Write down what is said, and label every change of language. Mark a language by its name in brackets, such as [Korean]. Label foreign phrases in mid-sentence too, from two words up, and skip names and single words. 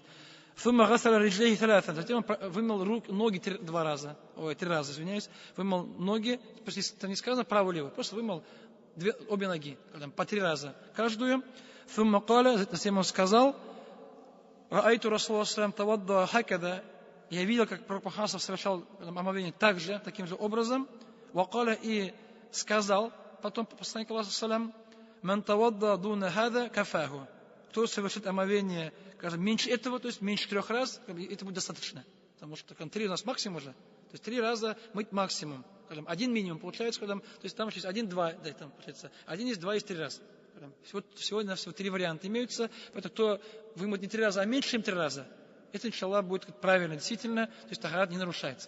[Russian] Затем он вымыл ноги 3 раза, вымыл ноги, это не сказано право-лево, просто вымыл обе ноги, по 3 раза каждую. Затем он сказал, [Arabic] «رأيت رسول الله توضأ هكذا», [Russian] я видел, как пророк Мухаммад совершал омовение также, таким же образом. «Вакаля», и сказал потом посланник Аллаха салям, [Arabic] «من توضأ دون هذا كفاه», [Russian] кто совершит омовение, скажем, меньше этого, то есть меньше 3 раз, это будет достаточно. Потому что 3 у нас максимум уже. То есть 3 раза мыть максимум. Скажем, 1 минимум получается, то есть там есть 1, 2, да, там получается 1 есть, 2 есть 3 раза. Сегодня всего 3 варианта имеются. Поэтому кто вымоет не 3 раза, а меньше, чем 3 раза, это, иншаллах, будет правильно, действительно, то есть тахарат не нарушается.